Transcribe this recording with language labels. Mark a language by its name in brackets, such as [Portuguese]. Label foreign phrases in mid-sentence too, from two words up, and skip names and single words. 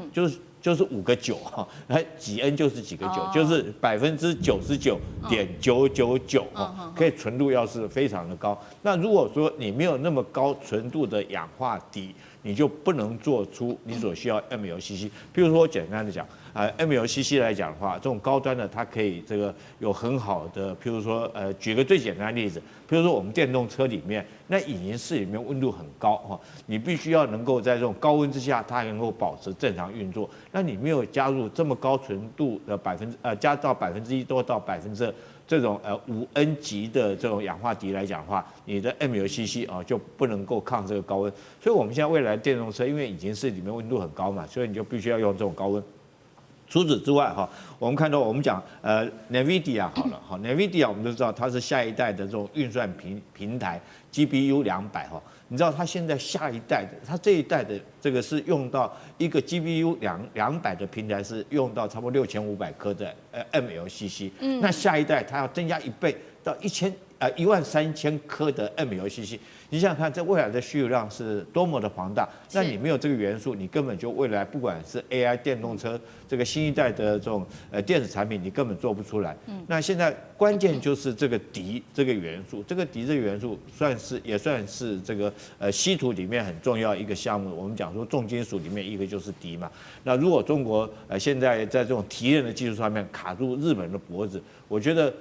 [Chinese] 就是5個9哈，幾 N 就是幾個9，就是99.999%哈，可以纯度要是非常的高。那如果說你沒有那麼高纯度的氧化銻， 你就不能做出你所需要 MLCC。譬如說，簡單的講，MLCC 來講的話，这種高端的它可以这個有很好的，譬如說，舉個最簡單的例子，譬如說我們電動車裡面，那引擎室裡面溫度很高哈，你必須要能夠在這種高溫之下，它還能夠保持正常運作。那你沒有加入這麼高純度的加到1%多到2%這種5N 級的這種氧化鋰來講的話，你的 MLCC 就不能夠抗這個高溫。所以我們現在未來電動車，因為引擎室裡面溫度很高嘛，所以你就必須要用這種高溫。除此之外哈，我們看到我們講 NVIDIA 好了哈，NVIDIA 我們都知道它是下一代的這種運算平台 GPU 200哈。你知道它現在下一代的，它這一代的這個是用到一個 GPU 200的平台是用到差不多6500顆的MLCC，那下一代它要增加1倍到13000顆的 MLCC， 你想想看，这未来的需求量是多麼的龐大。那你沒有這個元素，你根本就未來不管是 AI 電動車這個新一代的這種電子產品，你根本做不出來。那現在關鍵就是這個鋰這個元素，這個鋰這個元素也算是這個稀土裡面很重要一個項目。我們講說重金屬裡面一個就是鋰嘛。那如果中國現在在這種提煉的技術上面卡住日本的脖子，我覺得。